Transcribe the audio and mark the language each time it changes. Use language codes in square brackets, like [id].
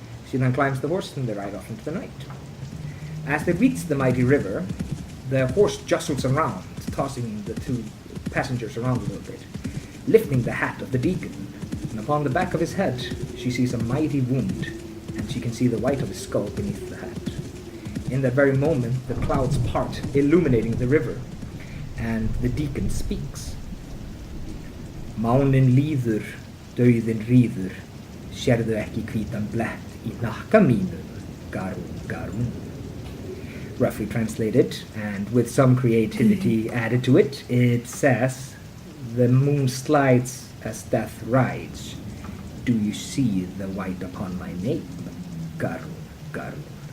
[en] She then climbs the horse and they ride off into the night. As they reach the mighty river, the horse jostles around, tossing the two passengers around a little bit, lifting the hat of the deacon. And upon the back of his head, she sees a mighty wound, and she can see the white of his skull beneath the hat. In that very moment, the clouds part, illuminating the river, and the deacon speaks. [is] Mánin líður, dauðin ríður, sérðu ekki hvítan blett í hnakka mínum, garún, garún. [en] Roughly translated, and with some creativity added to it, it says, the moon slides as death rides. Do you see the white upon my nape, garún, garún?